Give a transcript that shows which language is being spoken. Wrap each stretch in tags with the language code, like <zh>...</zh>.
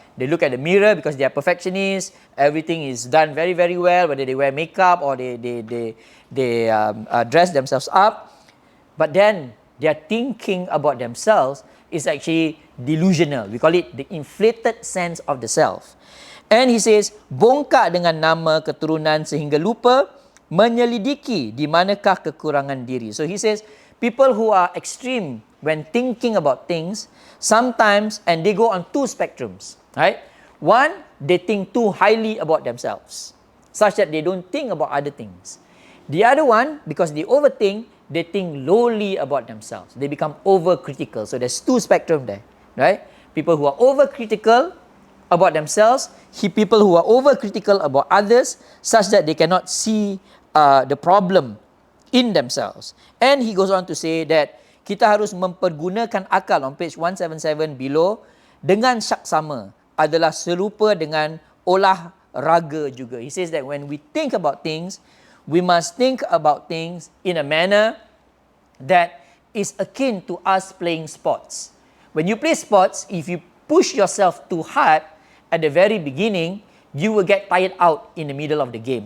<en>They look at the mirror because they are perfectionists. Everything is done very, very well, whether they wear makeup or they dress themselves up. But then their thinking about themselves is actually delusional. We call it the inflated sense of the self. And he says,</en> <ms>bongkak dengan nama keturunan sehingga lupa menyelidiki di manakah kekurangan diri.</ms> <en>So he says, people who are extreme when thinking about things, sometimes, and they go on two spectrums, right? One, they think too highly about themselves, such that they don't think about other things. The other one, because they overthink, they think lowly about themselves. They become overcritical. So there's two spectrum there, right? People who are overcritical about themselves, people who are overcritical about others, such that they cannot see the problem in themselves. And he goes on to say that</en> <ms>kita harus mempergunakan akal,</ms> <en>on page 177 below,</en> <ms>dengan saksama adalah serupa dengan olahraga juga.</ms> <en>He says that when we think about things, we must think about things in a manner that is akin to us playing sports. When you play sports, if you push yourself too hard at the very beginning, you will get tired out in the middle of the game.</en>